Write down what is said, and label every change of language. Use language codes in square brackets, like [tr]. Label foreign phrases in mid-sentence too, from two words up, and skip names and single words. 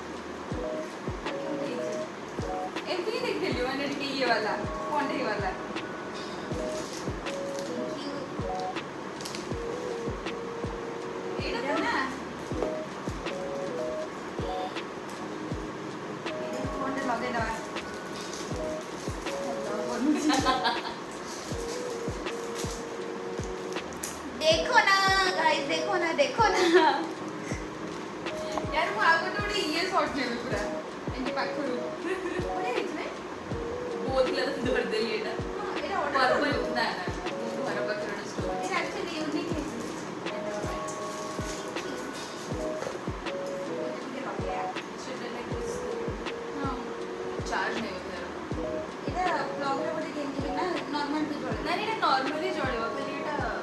[or] ଏମିତି ହିଁ ଦେଖିଥିଲି ମାନେ ଟିକେ ଇଏ ବାଲା କଣ୍ଢେଇ ବାଲା ଏଇଟା ନା ଫୋନଟା ଲଗେଇଦବା [hi] देखो ना गाइस देखो ना यार [or] ମୁଁ ଆଉ ଗୋଟେ ଇଏ ସର୍ଟ ନେବି ପୁରା ଏମିତି ପାଖରୁ ବଢ଼ିଆ ହେଇଛି ନା ବହୁତ ଥିଲା ତ ଧରିଦେଲି ଏଇଟା ଏଇଟା ପର୍ପଲ୍ ନା ମୁଁ ଘର ପାଖରେ ଗୋଟେ ଷ୍ଟୋର ଏଇଟା [en] actually unique [or] ହେଇଛି ଚାର୍ଜ ନେବି ଏଇଟା ବ୍ଲଗ୍ରେ ବୋଧେ କେମିତି ନା ନର୍ମାଲ ବି ଚଳିବ ନା ଏଇଟା ନର୍ମାଲି ଚଳିବ ଖାଲି ଏଇଟା